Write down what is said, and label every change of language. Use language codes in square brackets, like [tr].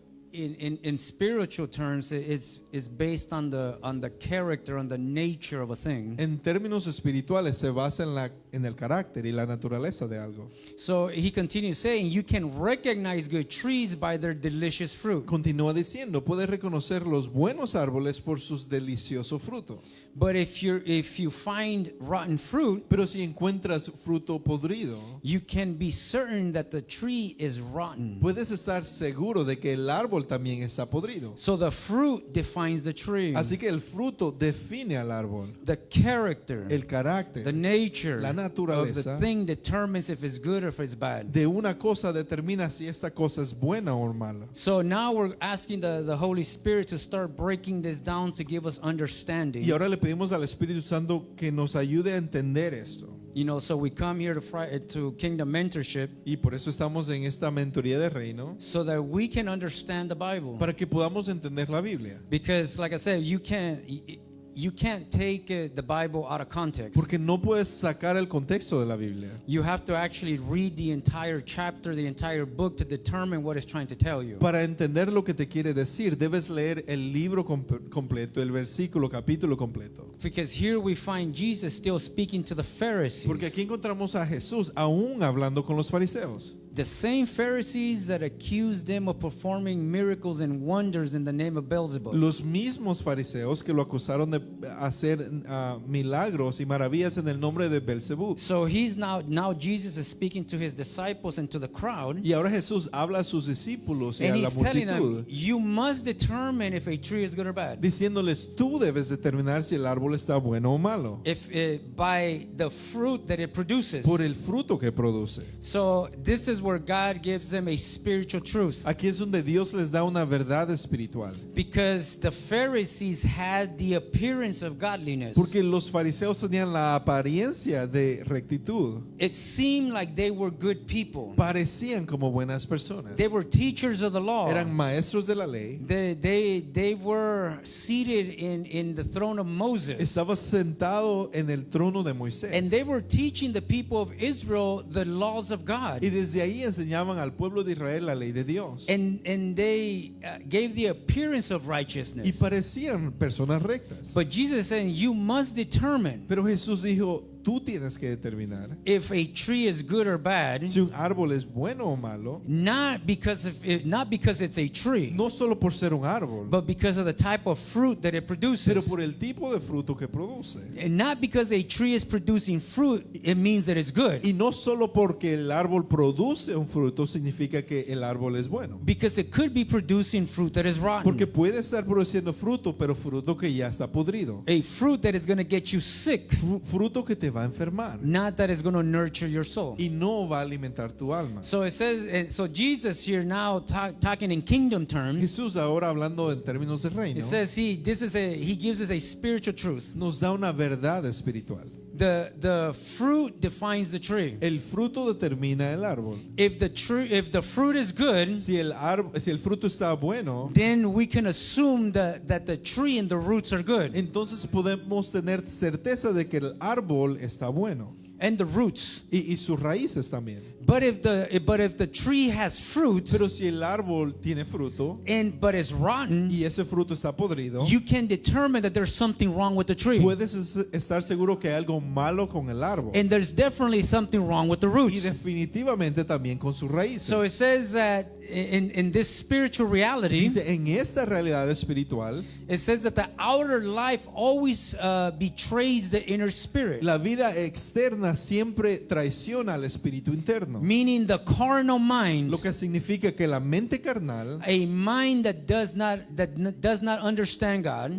[en] In spiritual terms, it's based on the character, on the nature of a thing. [es] En términos espirituales se basa en el carácter y la naturaleza de algo. [en] So he continues saying, you can recognize good trees by their delicious fruit. [es] Continúa diciendo, puedes reconocer los buenos árboles por sus deliciosos frutos. [en] But if you find rotten fruit, [es] Pero si encuentras fruto podrido, [en] you can be certain that the tree is rotten. [es] puedes estar seguro de que el árbol también está podrido. [en] So the fruit defines the tree. [es] Así que el fruto define al árbol. [en] The character, [es] El carácter [en] the nature [es] la [en] of [es] naturaleza [en] the thing determines if it's good or if it's bad. [es] de una cosa determina si esta cosa es buena o mala. [en] So now we're asking the Holy Spirit to start breaking this down to give us understanding. [es] Y ahora le pedimos al Espíritu Santo que nos ayude a entender esto. [en] So we come here to Kingdom Mentorship [es] Y por eso estamos en esta mentoría de reino, [en] so that we can understand the Bible. [es] para que podamos entender la Biblia. [en] Because like I said, you can't take the Bible out of context. [es] Porque no puedes sacar el contexto de la Biblia. [en] You have to actually read the entire chapter, the entire book to determine what it's trying to tell you. [es] Para entender lo que te quiere decir, debes leer el libro completo, el versículo, capítulo completo. [en] Because here we find Jesus still speaking to the Pharisees. [es] Porque aquí encontramos a Jesús aún hablando con los fariseos. [en] The same Pharisees that accused them of performing miracles and wonders in the name of Beelzebub. [es] Los mismos fariseos que lo acusaron de hacer milagros y maravillas en el nombre de Belzebú. [en] So now Jesus is speaking to his disciples and to the crowd. [es] Y ahora Jesús habla a sus discípulos y [en] And [es] a la [en] he's telling them, [es] multitud, [en] you must determine if a tree is good or bad. [es] diciéndoles, tú debes determinar si el árbol árbol está bueno o malo. [en] If by the fruit that it produces. [es] Por el fruto que produce. [en] So this is where God gives them a spiritual truth. [es] Aquí es donde Dios les da una verdad espiritual. [en] Because the Pharisees had the appearance of godliness. [es] Porque los fariseos tenían la apariencia de rectitud. [en] It seemed like they were good people. [es] Parecían como buenas personas. [en] They were teachers of the law. [es] Eran maestros de la ley. [en] They were seated in the throne of Moses. [es] Estaba sentado en el trono de Moisés. [en] And they were teaching the people of Israel the laws of God. [es] Y desde ahí enseñaban al pueblo de Israel la ley de Dios. [en] And they gave the appearance of [es] Y [en] righteousness. [es] parecían personas rectas. [en] But Jesus said, you must determine [es] Pero Jesús dijo, tú tienes que determinar [en] if a tree is good or bad, [es] si un árbol es bueno o malo, [en] not because it's a tree, [es] no solo por ser un árbol, [en] but because of the type of fruit that it produces. [es] pero por el tipo de fruto que produce. [en] And not because a tree is producing fruit, it means that it's good. [es] Y no solo porque el árbol produce un fruto significa que el árbol es bueno. [en] Because it could be producing fruit that is rotten. [es] Porque puede estar produciendo fruto, pero fruto que ya está podrido. [en] A fruit that is going to get you sick, [es] Fruto que te va a enfermar [en] not that is going to nurture your soul. [es] y no va a alimentar tu alma. [en] So it says, and so Jesus here now talking in kingdom terms, [es] Jesús ahora hablando en términos de reino [en] it says he gives us a spiritual truth. [es] nos da una verdad espiritual. [en] The fruit defines the tree. [es] El fruto determina el árbol. [en] If the fruit is good, [es] Si el fruto está bueno, [en] then we can assume that the tree and the roots are good. [es] entonces podemos tener certeza de que el árbol está bueno [en] And the roots. [es] y sus raíces también. [en] But if the tree has fruit [es] Pero si el árbol tiene fruto [en] but it's rotten, [es] y ese fruto está podrido, [en] you can determine that there's something wrong with the tree. [es] puedes estar seguro que hay algo malo con el árbol [en] And there's definitely something wrong with the [es] y [en] roots. [es] definitivamente también con sus raíces. [en] So it says that in this spiritual reality, [es] Dice, en esta realidad espiritual, [en] it says that the outer life always betrays the inner spirit. [es] la vida externa siempre traiciona al espíritu interno. [en] Meaning the carnal mind, [es] Lo que significa que la mente carnal, [en] a mind that does not understand God,